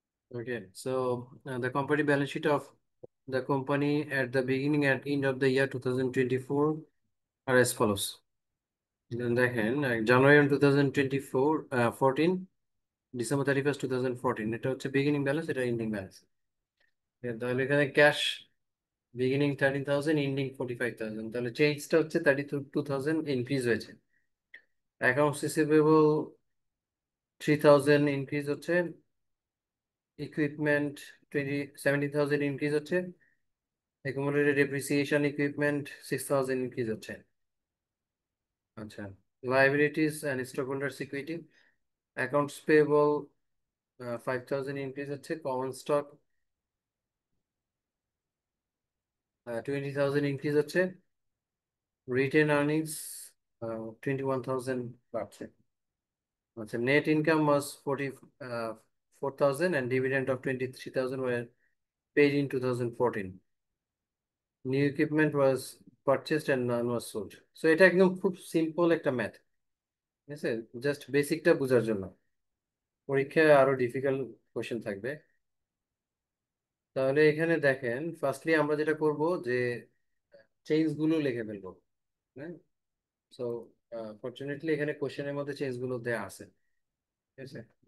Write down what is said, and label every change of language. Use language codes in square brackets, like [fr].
[en] Okay, so the comparative balance sheet of the company at the beginning and end of the year 2024 are as follows. [bn] দেখেন জানুয়ারি 2024 14, December 31st 2014, এটা হচ্ছে beginning balance, এটা ending balance. তাহলে এখানে cash beginning 13,000, ending 45,000, তাহলে চেঞ্জটা হচ্ছে 32,000 increase হয়েছে। অ্যাকাউন্টস রিসিভেবল 3,000 ইনক্রিজ হচ্ছে, ইকুইপমেন্ট 17,000 ইনক্রিজ হচ্ছে, accumulated depreciation equipment 6,000 ইনক্রিজ হচ্ছে। আচ্ছা, liabilities and stockholders equity, accounts payable 5,000 increase হচ্ছে, common stock 20,000 ইনক্রিজ হচ্ছে, retained earnings 21,000 বাড়ছে। [en] আচ্ছা, net income was 44,000 and dividend of 23,000 were paid in 2014. New equipment was purchased and none was sold. [bn] So এটা একদম খুব simple একটা math, ঠিক আছে, জাস্ট বেসিকটা বোঝার জন্য। পরীক্ষায় আরো ডিফিকাল্ট কোশ্চেন থাকবে। তাহলে এখানে দেখেন, ফার্স্টলি আমরা যেটা করব যে চেঞ্জ গুলো লিখে ফেলবো। হ্যাঁ, সো ফরচুনেটলি এখানে কোশ্চেনের মধ্যে চেঞ্জ গুলো দেয়া আছে, ঠিক আছে।